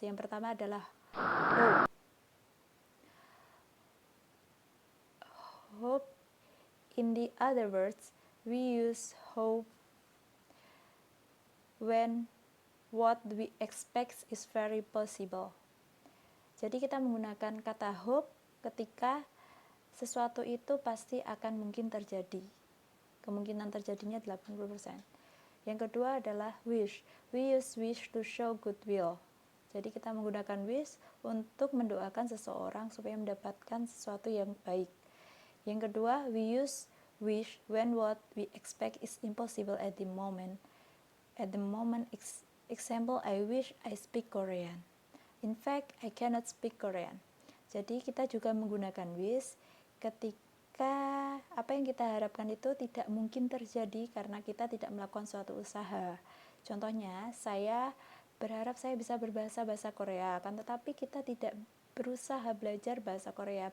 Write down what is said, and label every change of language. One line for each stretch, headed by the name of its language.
Indonesian: Yang pertama adalah hope.
English: Hope, in the other words, we use hope when what we expect is very possible.
Indonesian: Jadi kita menggunakan kata hope ketika sesuatu itu pasti akan mungkin terjadi. Kemungkinan terjadinya 80%. Yang kedua adalah wish.
English: We use wish to show goodwill.
Indonesian: Jadi kita menggunakan wish untuk mendoakan seseorang supaya mendapatkan sesuatu yang baik. Yang kedua,
English: we use wish when what we expect is impossible at the moment. At the moment, example, I wish I speak Korean. In fact, I cannot speak Korean.
Indonesian: Jadi kita juga menggunakan wish ketika apa yang kita harapkan itu tidak mungkin terjadi karena kita tidak melakukan suatu usaha. Contohnya, saya berharap saya bisa berbahasa Korea, kan, tetapi kita tidak berusaha belajar bahasa Korea.